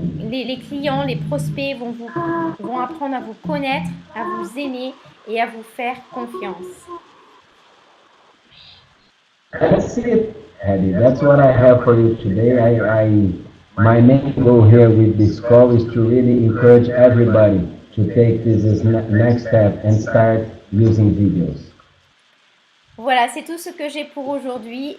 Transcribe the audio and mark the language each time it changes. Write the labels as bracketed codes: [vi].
[fr] les clients, les prospects vont apprendre à vous connaître, à vous aimer et à vous faire confiance. [en] That's it, Eddie. That's what I have for you today. My main goal here with this call is to really encourage everybody to take this as next step and start using videos. [fr] Voilà, c'est tout ce que j'ai pour aujourd'hui.